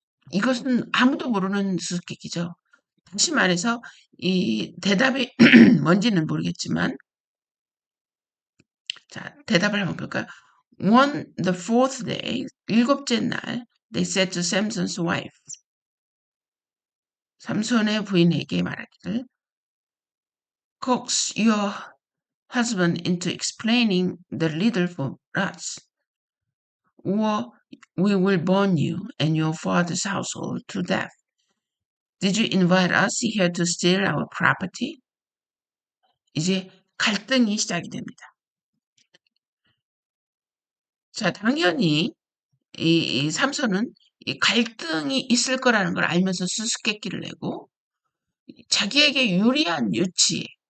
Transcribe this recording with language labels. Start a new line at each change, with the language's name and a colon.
Korean: 이것은 아무도 모르는 수수께끼죠. 다시 말해서 이 대답이 뭔지는 모르겠지만 자, 대답을 한번 볼까요?
English: On the fourth day,
Korean: 일곱째 날,
English: they said to Samson's wife,
Korean: 삼손의 부인에게 말하기를,
English: coax your husband into explaining the riddle for us, or we will burn you and your father's household to death. Did you invite us here to steal our property?
Korean: 이제 갈등이 시작이 됩니다. 자, 당연히 이 삼손은 이 갈등이 있을 거라는 걸 알면서 수수께끼를 내고 자기에게 유리한 유치.